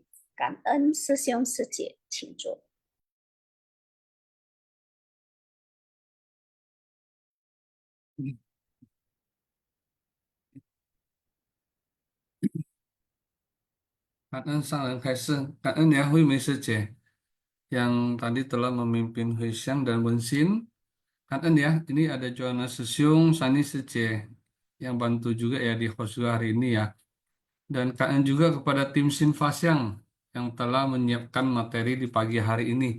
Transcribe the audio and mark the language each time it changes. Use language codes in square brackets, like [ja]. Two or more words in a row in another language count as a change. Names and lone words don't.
[zh] 感恩师兄师姐，请坐。感恩上人开示，感恩 [id] ya Hui Mei师姐 yang tadi telah memimpin Hui Xiang dan Wenxin. 感恩 ya, ini ada Joanna Susyung, Sani Sije yang bantu juga ya di host hari ini ya. Dan 感恩 juga kepada tim Sinfasyang yang telah menyiapkan materi di pagi hari ini.